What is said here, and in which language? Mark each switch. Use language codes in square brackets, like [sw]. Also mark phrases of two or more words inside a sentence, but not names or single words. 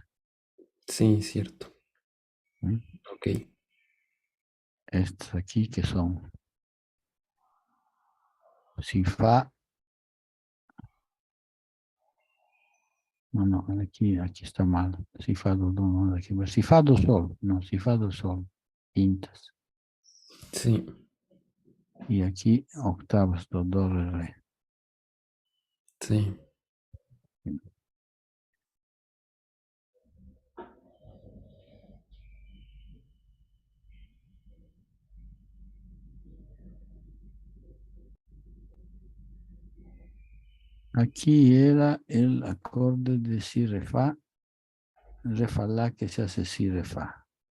[es] sí, cierto. ¿Mm? Ok. Estos aquí que son si fa, no, aquí está mal. Si fa do, do, no, aquí, si fa do sol, no, si fa do sol, quintas. Sí. Y aquí octavas do, do, re, re. Sí. Aquí era el acorde de si, re, fa, la, que se hace si, re, fa.